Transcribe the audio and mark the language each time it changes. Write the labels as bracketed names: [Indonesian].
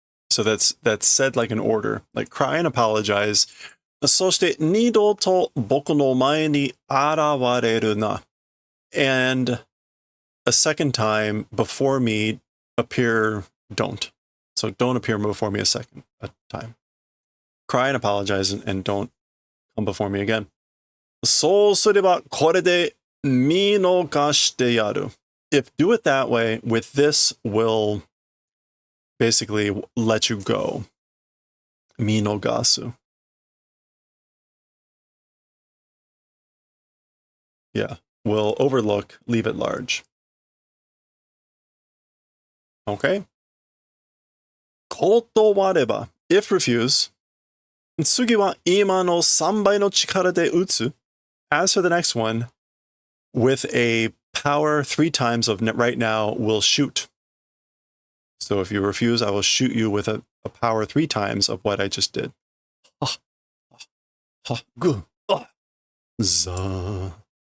[English] So that's said like an order. Like cry and apologize. [Japanese] そして二度と僕の前に現れるな. [English] And a second time before me appear don't. So don't appear before me a time. Cry and apologize and don't come before me again. [Japanese] そうすればこれで見逃してやる. [English] If do it that way, with this will basically let you go. Minogasu. Yeah, will overlook, leave it large. Okay. [Japanese] 断れば, [English] if refuse, [Japanese] 次は今の3倍の力で撃つ. [English] As for the next one, with a power 3 times of right now, will shoot. So if you refuse, I will shoot you with a power 3 times of what I just did. Za.